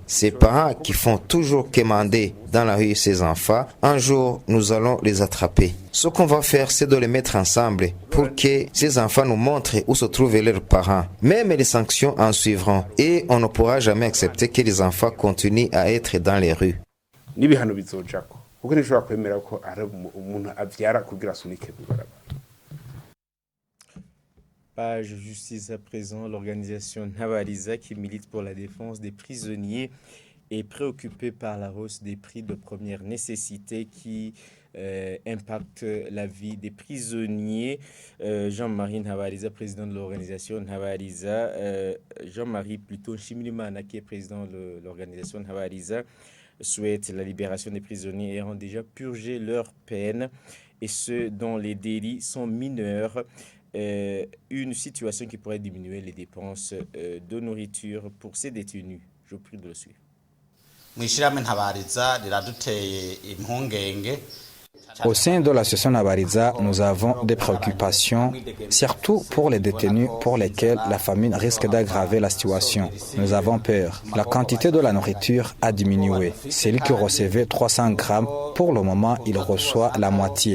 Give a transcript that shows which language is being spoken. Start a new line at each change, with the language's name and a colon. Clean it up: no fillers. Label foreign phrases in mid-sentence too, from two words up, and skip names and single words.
French: Ces parents qui font toujours quémander dans la rue ces enfants, un jour nous allons les attraper. Ce qu'on va faire, c'est de les mettre ensemble pour que ces enfants nous montrent où se trouvent leurs parents. Même les sanctions en suivront et on ne pourra jamais accepter que les enfants continuent à être dans les rues.
Rundi: n'ibihano bizojako kuko ntishobora kwemera ko ari umuntu avyara kugira asunike mw'ibarabara.
French: Page justice à présent, l'organisation Ntabariza qui milite pour la défense des prisonniers est préoccupée par la hausse des prix de première nécessité qui impacte la vie des prisonniers. Jean-Marie Ntabariza, président de l'organisation Ntabariza, Jean-Marie plutôt Nshimirimana qui est président de l'organisation Ntabariza, souhaite la libération des prisonniers ayant déjà purgé leur peine et ceux dont les délits sont mineurs. Une situation qui pourrait diminuer les dépenses de nourriture pour ces détenus. Je vous prie de le suivre.
Rundi: Mwishirahamwe Ntabariza riraduteye impungenge.
French: Au sein de l'association Ntabariza, nous avons des préoccupations, surtout pour les détenus pour lesquels la famine risque d'aggraver la situation. Nous avons peur. La quantité de la nourriture a diminué. Celui qui recevait 300 grammes, pour le moment, il reçoit la moitié.